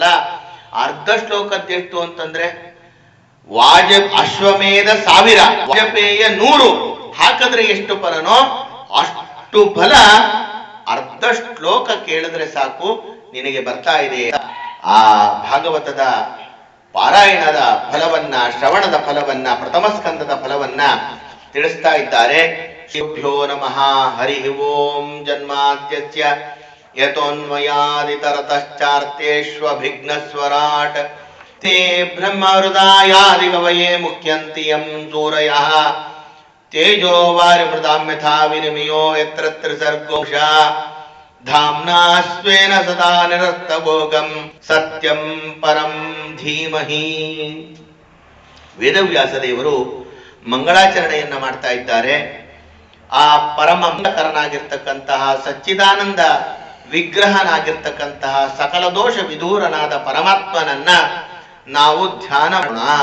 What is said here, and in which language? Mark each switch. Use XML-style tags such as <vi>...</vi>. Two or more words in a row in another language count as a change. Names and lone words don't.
<kn>ಅರ್ಧ ಶ್ಲೋಕದ್ದು ಎಷ್ಟು ಅಂತಂದ್ರೆ ಅಶ್ವಮೇಧ 1000, ವಾಜಪೇಯ 100 ಹಾಕಿದ್ರೆ ಎಷ್ಟು ಫಲನೋ ಅಷ್ಟು ಫಲ ಅರ್ಧ ಶ್ಲೋಕ ಕೇಳಿದ್ರೆ ಸಾಕು ನಿನಗೆ ಬರ್ತಾ ಇದೆ. ಆ ಭಾಗವತದ ಪಾರಾಯಣದ ಫಲವನ್ನ, ಶ್ರವಣದ ಫಲವನ್ನ, ಪ್ರಥಮ ಸ್ಕಂದದ ಫಲವನ್ನ ತಿಳಿಸ್ತಾ ಇದ್ದಾರೆ.</kn> <sa>ಶಿವಭ್ಯೋ ನಮಃ. ಹರಿ ಓಂ. ಜನ್ಮಾದ್ಯಸ್ಯ ಯತೋನ್ಮಯಾದಿತರತಶ್ಚಾರ್ಥೇಷ್ವಭಿಘ್ನಸ್ವರಾಟ್ ತೇ ಬ್ರಹ್ಮ ಹೃದಯಾದಿಗವಯೇ ಮುಖ್ಯಂತಿ ಯಂ ಸೂರಯಃ ತೇಜೋ ವಾರಿಮೃತಾಂ ಯಥಾ ವಿನಿಮಯೋ ಯತ್ರ ತ್ರಿಸರ್ಗೋಷ ಧಾಮ್ನಾ ಸ್ವೇನ ಸದಾ ನಿರಸ್ತಭೋಗಂ ಸತ್ಯಂ ಪರಂ ಧೀಮಹಿ.</sa> <kn>ವೇದವ್ಯಾಸ ದೇವರು ಮಂಗಳಾಚರಣೆಯನ್ನ ಮಾಡ್ತಾ ಇದ್ದಾರೆ. ಆ ಪರಮ ಮಂಗಳಕರನಾಗಿರ್ತಕ್ಕಂತಹ ಸಚ್ಚಿದಾನಂದ ವಿಗ್ರಹನಾಗಿರ್ತಕ್ಕಂತಹ ಸಕಲ ದೋಷ ವಿದೂರನಾದ ಪರಮಾತ್ಮನನ್ನ ನಾವು ಧ್ಯಾನ ಮಾಡೋಣ.</kn>